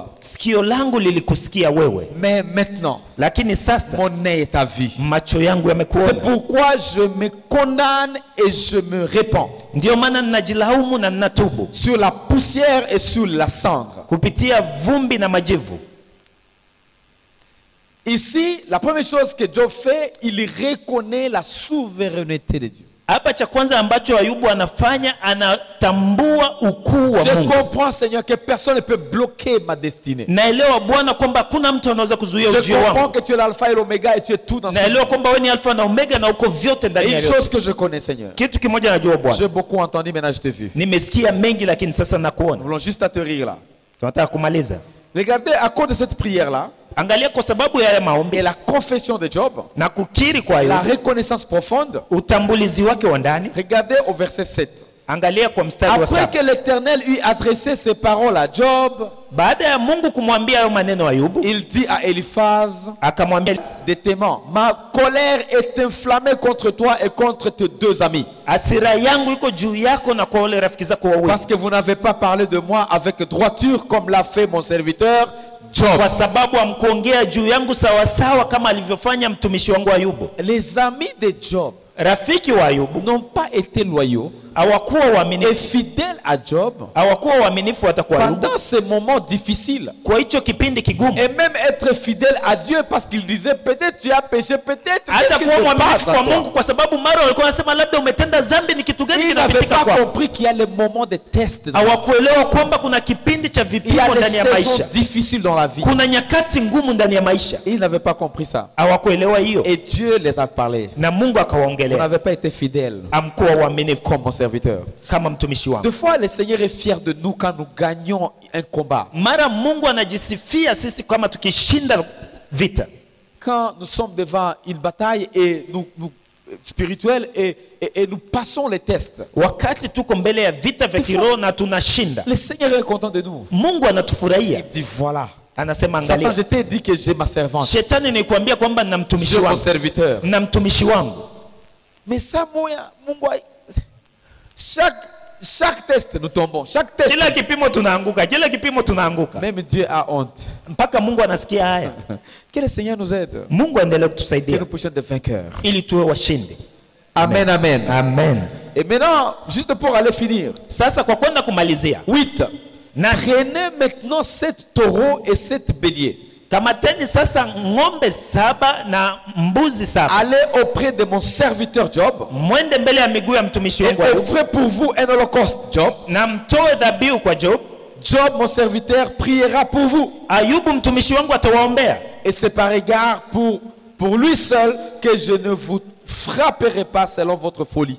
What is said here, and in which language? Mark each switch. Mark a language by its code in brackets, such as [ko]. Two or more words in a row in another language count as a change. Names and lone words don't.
[sw] Sikio langu lilikusikia wewe. [fr] Mais maintenant, [sw] Lakini sasa [fr] mon œil t'a vu. [sw] macho yangu yamekuona. [fr] C'est pourquoi je me condamne et je me répands [sw] Ndio maana ninajilaumu na ninatubu [fr] sur la poussière et sur la cendre. [sw] kupitia vumbi na majivu. [fr] Ici, la première chose que Job fait, il reconnaît la souveraineté de Dieu. [sw] Hapa cha kwanza ambacho Ayubu anafanya, anatambua ukuu wa [fr] Je [sw] Mungu. [fr] comprends, Seigneur, que personne ne peut bloquer ma destinée. [sw] Naelewa Bwana kwamba hakuna mtu anaweza kuzuia [fr] Je [sw] ujio [fr] comprends [sw] wangu. [fr] que tu es l'alpha et l'oméga et tu es tout dans ce [sw] Naelewa [fr] monde. [sw] kwamba wewe ni alfa na omega na uko vyote [fr] Et [sw] ndani ya [fr] une [sw] yote. [fr] chose que je connais, Seigneur. [sw] Kitu kimoja najua Bwana. [fr] J'ai beaucoup entendu, maintenant je t'ai vu. [sw] Nimesikia mengi lakini sasa [fr] Nous [sw] nakuona. [fr] voulons juste atterrir là. [sw] Tunataka kumaliza. [fr] Regardez, à cause de cette prière-là, [sw] Angalia kwa sababu ya haya maombi [fr] et la confession de Job, [sw] na kukiri kwa [fr] la [sw] Ayubu, [fr] reconnaissance profonde, [sw] utambulizi wake wa ndani. [fr] regardez au verset 7. [sw] Angalia kwa mstari wa [fr] Après [sw] 7. [fr] que l'Éternel eut adressé ces paroles à Job, [sw] Baada ya Mungu kumwambia hayo maneno Ayubu, [fr] il dit à Eliphaz [sw] akamwambia [fr] de Théman, ma colère est inflammée contre toi et contre tes deux amis, [sw] hasira yangu iko juu yako na kwa wale rafiki zako wawili, [fr] parce que vous n'avez pas parlé de moi avec droiture comme l'a fait mon serviteur Job. [sw] kwa sababu hamkuongea juu yangu sawasawa kama alivyofanya mtumishi wangu Ayubu. [fr] Les amis de Job [sw] Rafiki wa Ayubu [fr] n'ont pas été loyaux [sw] hawakuwa [fr] et [sw] waaminifu, [fr] fidèles à Job [sw] hawakuwa waaminifu hata kwa Ayubu [fr] pendant ces moments difficiles. [sw] kwa hicho kipindi kigumu. [fr] Et même être fidèle à Dieu parce qu'il disait peut-être tu as péché, peut-être [sw] Hata [fr] qu'est-ce qui [sw] kuwa [fr] se [sw] mwaminifu [fr] passe à [sw] kwa [fr] toi? [sw] Mungu kwa sababu mara walikuwa wanasema labda umetenda dhambi, ni kitu gani [fr] Ils n'avaient [sw] kinapitika [fr] pas [sw] kwako. [fr] compris qu'il y a les moments de test. [sw] Hawakuelewa kwamba kuna kipindi cha [fr] Il y a [sw] vipimo [fr] des [sw] ndani ya [fr] saisons [sw] maisha, [fr] difficiles dans la vie. [sw] kuna nyakati ngumu ndani ya maisha. [fr] Ils n'avaient pas compris ça. [sw] Hawakuelewa hiyo, [fr] Et Dieu les a parlé. [sw] na Mungu [fr] Vous [sw] akawaongelea. [fr] n'avez pas été fidèles [sw] Amkuwa waaminifu [fr] comme mon serviteur. [sw] kama mtumishi wangu. [fr] Deux fois, le Seigneur est fier de nous quand nous gagnons un combat. [sw] Mara Mungu anajisifia sisi kama tukishinda vita, [fr] Quand nous sommes devant une bataille et nous spirituelle et nous passons les tests. [sw] wakati tuko mbele ya vita vya kiroho na tunashinda, [fr] Le Seigneur est content de nous. [sw] Mungu anatufurahia. [fr] Il dit voilà. [sw] Anasema [fr] Satan, [sw] angalia, [fr] je t'ai dit que j'ai ma servante. [sw] shetani nikwambia kwamba nina mtumishi [fr] J'ai mon [sw] wangu, [fr] serviteur. [sw] na mtumishi wangu. [fr] Mais ça, Mungu, chaque test, nous tombons. Chaque test. [sw] Kila kipimo tunaanguka, kila kipimo tunaanguka, [fr] Même Dieu a honte. [sw] mpaka Mungu anasikia haya. [fr] Que le Seigneur nous aide. [sw] Mungu aendelee [fr] Que [sw] kutusaidia [fr] nous puissions être vainqueurs. [sw] ili tuwe washindi. Amen, amen. Amen. [fr] Et maintenant, juste pour aller finir. [sw] Sasa kwa kwenda kumalizia, 8. na [fr] Prenez maintenant 7 taureaux et 7 béliers. [sw] kamateni sasa ng'ombe 7 na mbuzi 7, [fr] Allez auprès de mon serviteur Job [sw] mwende mbele ya miguu ya mtumishi [fr] et [sw] wangu Ayubu, [fr] offrez pour vous un holocauste. Job, [sw] na mtoe dhabihu kwa Job. [fr] Job, mon serviteur, priera pour vous. [sw] Ayubu mtumishi wangu atawaombea, [fr] Et c'est par égard pour lui seul que je ne vous frapperai pas selon votre folie.